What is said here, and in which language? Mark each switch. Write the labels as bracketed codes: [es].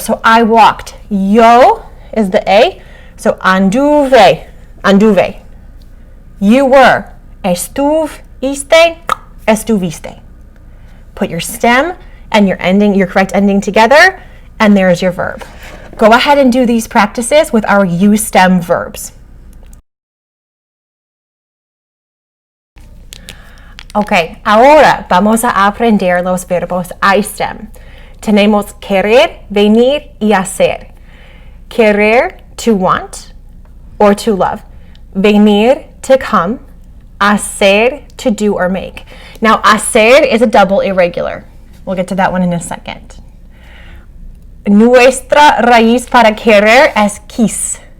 [en] So I walked. Yo is the A. So anduve, anduve. You were. [es] Estuviste, estuviste. [en] Put your stem and your ending, your correct ending together, and there's your verb. Go ahead and do these practices with our U-stem verbs. [es] Ok, ahora vamos a aprender los verbos I-stem. Tenemos querer, venir y hacer. [en] Querer, to want or to love. Venir, to come. Hacer, to do or make. Now, hacer is a double irregular. We'll get to that one in a second. [es] Nuestra raíz para querer es quis.